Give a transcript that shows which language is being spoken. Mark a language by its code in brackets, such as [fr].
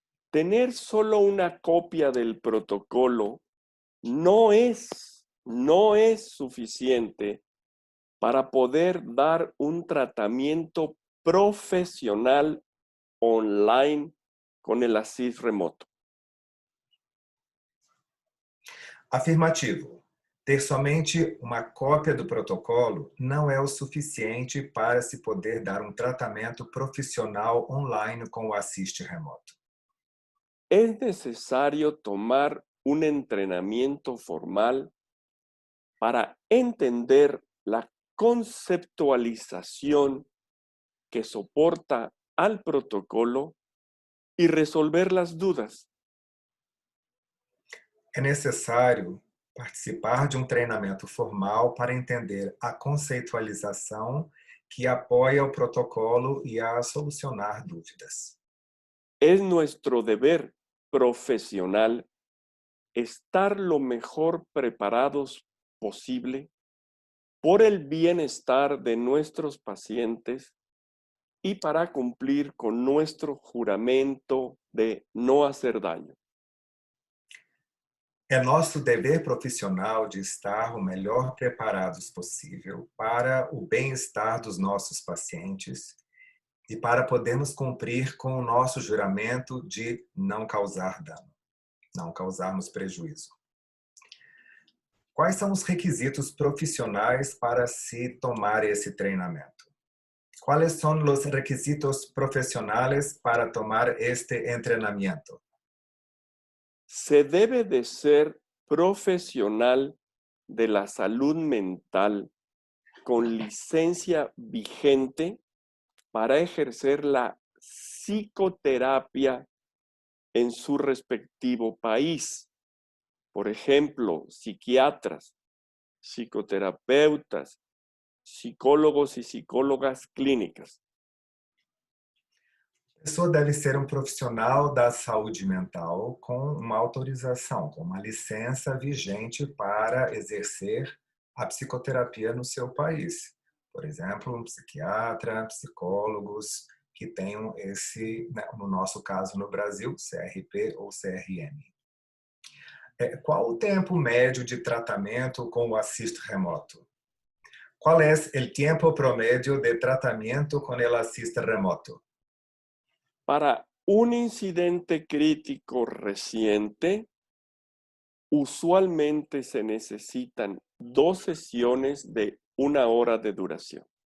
[es] Tener solo una copia del protocolo no es suficiente para poder dar un tratamiento profesional online con el assist remoto. Afirmativo. [pt] Ter somente uma cópia do protocolo não é o suficiente para se poder dar um tratamento profissional online com o assist remoto. [es] Es necesario tomar un entrenamiento formal para entender la conceptualización que soporta al protocolo y resolver las dudas. [pt] É necessário participar de um treinamento formal para entender a conceitualização que apoia o protocolo e a solucionar dúvidas. [es] Es nuestro deber profesional estar lo mejor preparados posible por el bienestar de nuestros pacientes y para cumplir con nuestro juramento de no hacer daño. [pt] É nosso dever profissional de estar o melhor preparados possível para o bem-estar dos nossos pacientes e para podermos cumprir com o nosso juramento de não causar dano, não causarmos prejuízo. Quais são os requisitos profissionais para se tomar esse treinamento? Quais são os requisitos profissionais para tomar este entrenamiento? [es] Se debe de ser profesional de la salud mental con licencia vigente para ejercer la psicoterapia en su respectivo país. Por ejemplo, psiquiatras, psicoterapeutas, psicólogos y psicólogas clínicas. [pt] A pessoa deve ser um profissional da saúde mental com uma autorização, com uma licença vigente para exercer a psicoterapia no seu país. Por exemplo, um psiquiatra, psicólogos que tenham esse, no nosso caso no Brasil, CRP ou CRM. Qual o tempo médio de tratamento com o assist remoto? Qual é o tempo promédio de tratamento com o assist remoto? [es] Para un incidente crítico reciente, usualmente se necesitan 2 sesiones de 1 hora de duración.